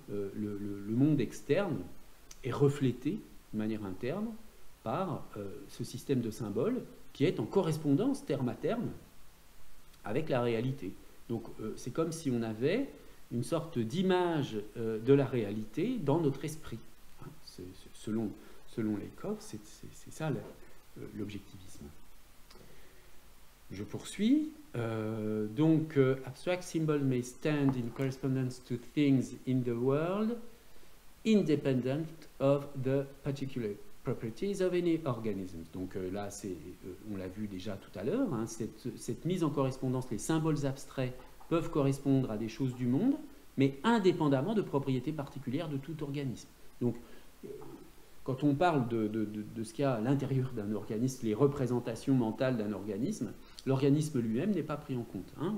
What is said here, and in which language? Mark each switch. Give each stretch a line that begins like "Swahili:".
French: Le monde externe est reflété de manière interne par ce système de symboles qui est en correspondance terme à terme avec la réalité. Donc c'est comme si on avait une sorte d'image de la réalité dans notre esprit. Hein. Selon Lakoff, c'est ça l'objectivisme. Je poursuis.
English: Donc, abstract symbols may stand in correspondence to things in the world, independent of the particular properties of any organism.
French: Donc là, on l'a vu déjà tout à l'heure, hein, cette mise en correspondance, les symboles abstraits peuvent correspondre à des choses du monde, mais indépendamment de propriétés particulières de tout organisme. Donc, quand on parle de ce qu'il y a à l'intérieur d'un organisme, les représentations mentales d'un organisme, l'organisme lui-même n'est pas pris en compte. Hein.